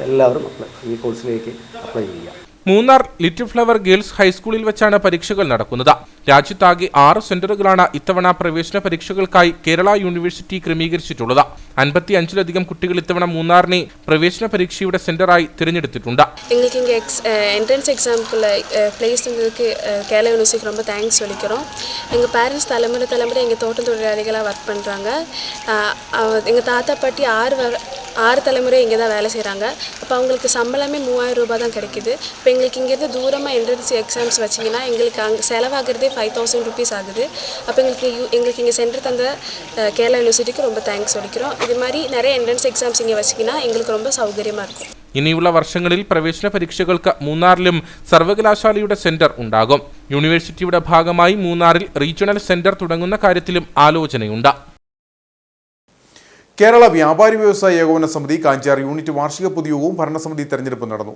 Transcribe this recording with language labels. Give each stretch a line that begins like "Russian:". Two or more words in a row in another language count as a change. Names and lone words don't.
Malayalam: എല്ലാവരും ഈ കോഴ്സിലേക്ക് അപ്ലൈ ചെയ്യുക. മൂന്നാർ ലിറ്റിൽ ഫ്ലവർ ഗേൾസ് ഹൈസ്കൂളിൽ വെച്ചാണ് പരീക്ഷകൾ നടക്കുന്നത്. രാജ്യത്താകെ 6 സെന്ററുകളാണ് ഇത്തവണ പ്രവേശന പരീക്ഷകൾക്കായി കേരള യൂണിവേഴ്സിറ്റി ക്രമീകരിച്ചിട്ടുള്ളത്. 55-ലധികം കുട്ടികൾ ഇത്തവണ മൂന്നാറിനെ പ്രവേശന പരീക്ഷയുടെ സെന്ററായി തിരഞ്ഞെടുത്തിട്ടുണ്ട്.
Tamil: எங்களுக்கு இங்கே
English: entrance examukkulla
Tamil: பிளேஸ் இருந்ததுக்கு கேரளா யூனிவர்சிட்டிக்கு ரொம்ப தேங்க்ஸ் சொல்லிக்கிறோம். எங்கள் பேரண்ட்ஸ் தலைமுறை எங்கள் தோட்டம் தொழிலாளிகளாக ஒர்க் பண்ணுறாங்க. எங்கள் தாத்தா பாட்டி 6 தலைமுறை இங்கே தான் வேலை செய்கிறாங்க. அப்போ அவங்களுக்கு சம்பளமே 3000 ரூபாய் தான் கிடைக்குது. இப்போ எங்களுக்கு இங்கேருந்து தூரமாக
English: entrance exams
Tamil: வச்சிங்கன்னா எங்களுக்கு அங்கே செலவாகிறதே 5000 ருபீஸ் ஆகுது. அப்போ எங்களுக்கு இங்கே சென்டர் தந்த கேரளா யூனிவர்சிட்டிக்கு ரொம்ப தேங்க்ஸ் சொல்லிக்கிறோம். இது மாதிரி நிறைய
English: entrance exams
Tamil: இங்கே வச்சிங்கன்னா எங்களுக்கு ரொம்ப சௌகரியமாக இருக்கும்.
Malayalam: ഇനിയുള്ള വർഷങ്ങളിൽ പ്രവേശന പരീക്ഷകൾക്ക് മൂന്നാറിലും സർവകലാശാലയുടെ സെന്റർ ഉണ്ടാകും. യൂണിവേഴ്സിറ്റിയുടെ ഭാഗമായി മൂന്നാറിൽ
English: regional centre
Malayalam: തുടങ്ങുന്ന കാര്യത്തിലും ആലോചനയുണ്ട്. കേരള വ്യാപാരി വ്യവസായ ഏകോപന സമിതി കാഞ്ചാർ യൂണിറ്റ് വാർഷിക പൊതുയോഗവും ഭരണസമിതി തെരഞ്ഞെടുപ്പ് നടന്നു.